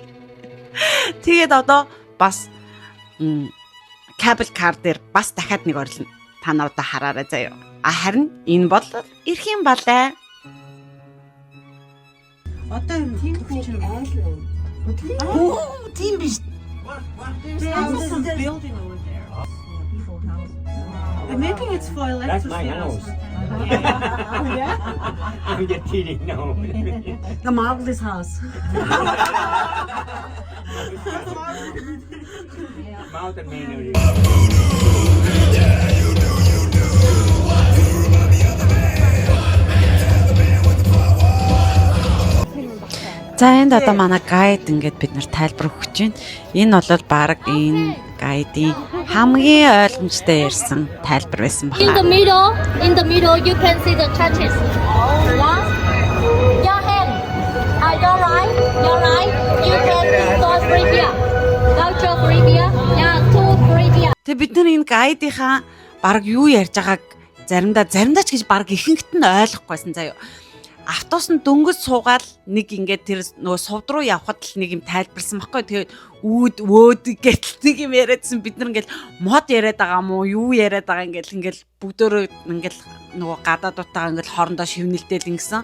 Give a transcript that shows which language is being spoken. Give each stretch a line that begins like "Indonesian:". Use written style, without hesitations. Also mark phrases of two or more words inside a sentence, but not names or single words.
Mongolian: Тэгээд одоо бас кабел кар дээр бас дахиад нэг орлоо. Та нар одоо хараарай заяа. Харин энэ бол ирэх юм балай. Одоо тийм чинь айл. Тийм биш.
English: There's some building over there. Maybe it's for That's my electricity. house. Yeah? I'm just kidding. No. The Mowgli's house. Mountain man.
Mongolian: За энд одоо манай гайд ингээд бид нар тайлбар өгч байна. Энэ бол баг энэ гайдын хамгийн ойлгомжтой ярьсан тайлбар байсан
English: In the
Mongolian: байна.
English: middle, you can see the churches. Yeah? Your hand. Your right. You can go free beer. Voucher free beer. Yeah, 2 free beer.
Mongolian: Тэгээ бид нар энэ гайдынхаа баг юу ярьж байгааг заримдаа ч гэж баг ихэнхт нь ойлгохгүйсэн заяа. Автобусанд дөнгөж суугаад нэг ингээд тэр нөгөө сувд руу явхад л нэг юм тайлбарсан баггүй. Тэгээд өөд гэтэл нэг юм яриадсан бид нар ингээд мод яриад байгаа мó юу яриад байгаа ингээд бүгдөө ингээд нөгөө гадаадуудтайгаа ингээд хоорондоо шивнэлдэл ингэсэн.